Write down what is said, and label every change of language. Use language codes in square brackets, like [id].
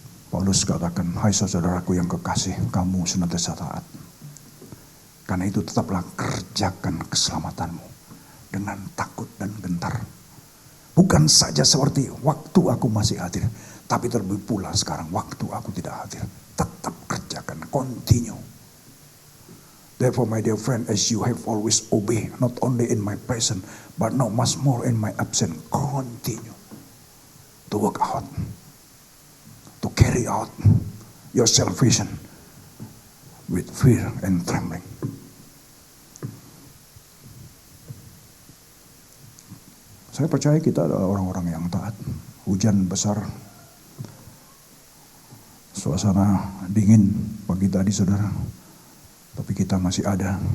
[id] Paulus katakan, hai saudaraku yang kekasih, kamu senantiasa taat. Karena itu tetaplah kerjakan keselamatanmu dengan takut dan gentar. Bukan saja seperti waktu aku masih hadir, tapi terlebih pula sekarang waktu aku tidak hadir. Tetap kerjakan, continue. [en] Therefore my dear friend, as you have always obeyed, not only in my presence, but now much more in my absence, continue to work out, to carry out your salvation with fear and trembling. [id] Saya percaya kita adalah orang-orang yang taat. Hujan besar, suasana dingin pagi tadi saudara, tapi kita masih ada.